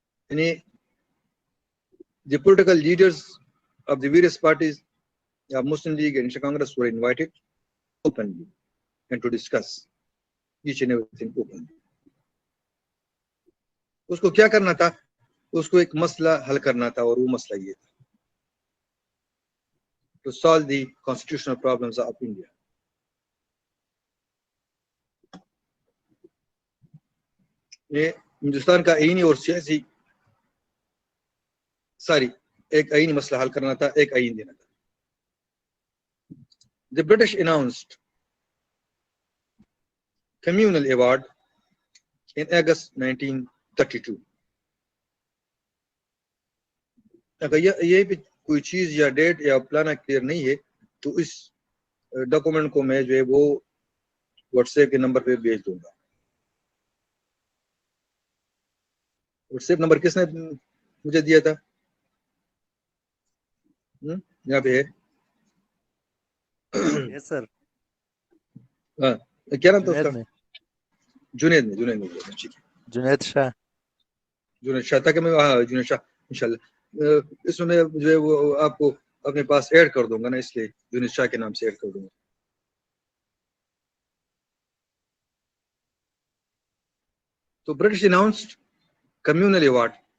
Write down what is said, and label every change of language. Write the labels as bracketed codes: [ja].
[en] And the political leaders of the various parties of Muslim League and National Congress were invited openly and to discuss each and everything openly. [ur] اس کو کیا کرنا تھا؟ اس کو ایک مسئلہ حل کرنا تھا, اور وہ مسئلہ یہ تھا [en] to solve the constitutional problems of India. [ur] یہ ہندوستان کا آئینی اور سیاسی ایک آئینی مسئلہ حل کرنا تھا, ایک آئین دینا تھا. [en] The British announced communal award in August 1932. [ur] اگر یہ بھی کوئی چیز یا ڈیٹ یا پلانا کلیئر نہیں ہے تو اس ڈاکومنٹ کو میں جو ہے وہ واٹس ایپ کے نمبر پہ بھیج دوں گا. واٹس ایپ نمبر کس نے مجھے دیا تھا؟ یہاں پہ ہے. [en] Yes sir. [ur] ہاں کیا نام تھا اس کا؟ جنید نے جنید شاہ. جنید شاہ تھا کہ میں جنید شاہ انشاءاللہ اس میں جو ہے وہ آپ کو اپنے پاس ایڈ کر دوں گا نا, اس لیے جنید شاہ کے نام سے ایڈ کر دوں گا. [en] تو British announced communal award.